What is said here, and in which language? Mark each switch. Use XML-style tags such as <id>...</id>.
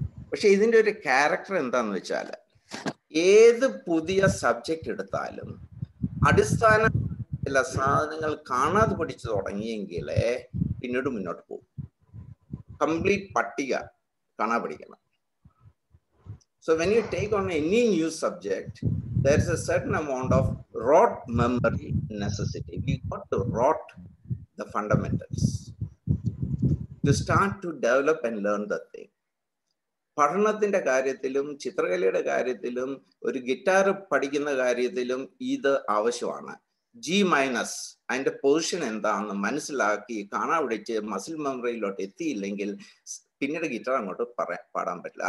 <ml>പക്ഷെ ഇതിന്റെ ഒരു ക്യാരക്ടർ എന്താന്ന് വെച്ചാൽ, ഏത് പുതിയ സബ്ജക്റ്റ് എടുത്താലും അടിസ്ഥാന ചില സാധനങ്ങൾ കാണാതെ പഠിച്ചു തുടങ്ങിയെങ്കിലേ പിന്നീട് മുന്നോട്ട് പോകും. കംപ്ലീറ്റ് പട്ടിക കാണാ പഠിക്കണം.</ml> <en>So when you take on any new subject, there is a certain amount of rote memory necessity. We got to rote the fundamentals to start to develop and learn the thing.</en> <ml>പഠനത്തിന്റെ കാര്യത്തിലും ചിത്രകലയുടെ കാര്യത്തിലും ഒരു guitar പഠിക്കുന്ന കാര്യത്തിലും ഇത് ആവശ്യമാണ്. G- അതിന്റെ position എന്താണെന്ന് മനസ്സിലാക്കി കാണാ പിടിച്ച് മസിൽ മെമ്മറിയിലോട്ട് എത്തിയില്ലെങ്കിൽ പിന്നീട് ഗിറ്റാർ അങ്ങോട്ട് പാടാൻ പറ്റില്ല.</ml>